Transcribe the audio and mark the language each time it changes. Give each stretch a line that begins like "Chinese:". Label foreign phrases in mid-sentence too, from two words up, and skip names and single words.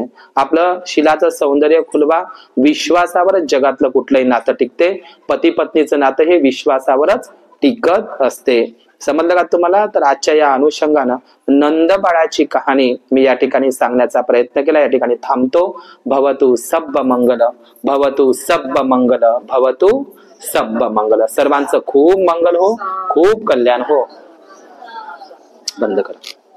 Marathi: आपलं शीलाचं सौंदर्य खुलवा. विश्वासावरच जगातलं कुठलंही नातं टिकते. पती पत्नीचं नातं हे विश्वासावरच टिकत असते. समजलं का तुम्हाला? तर आजच्या या अनुषंगानं नंद बाळाची कहाणी मी या ठिकाणी सांगण्याचा प्रयत्न केला. या ठिकाणी थांबतो.
Pali: भवतु सब्ब मंगल, भवतु सब्ब मंगल, भवतु सब्ब मंगल.
Marathi: सर्वांचं खूप मंगल हो, खूप कल्याण हो. बंद कर.